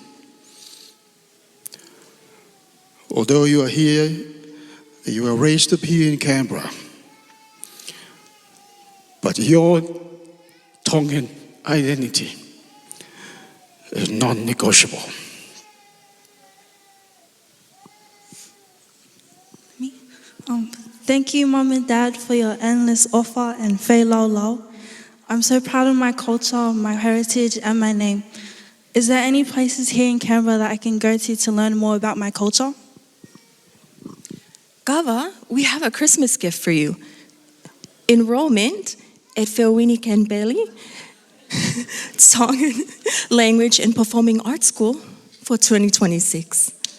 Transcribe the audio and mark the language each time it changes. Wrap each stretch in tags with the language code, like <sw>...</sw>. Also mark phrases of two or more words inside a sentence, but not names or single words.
<en>Although you are here, you were raised up here in Canberra, but your Tongan identity is non-negotiable. Thank you, Mom and Dad, for your endless offer and</en> <to>whai lau lau.</to> <en>I'm so proud of my culture, my heritage, and my name. Is there any places here in Canberra that I can go to learn more about my culture? Gava, we have a Christmas gift for you. Enrollment at Feauini Kenipeli, Tongan Language and Performing Arts School for 2026.</en>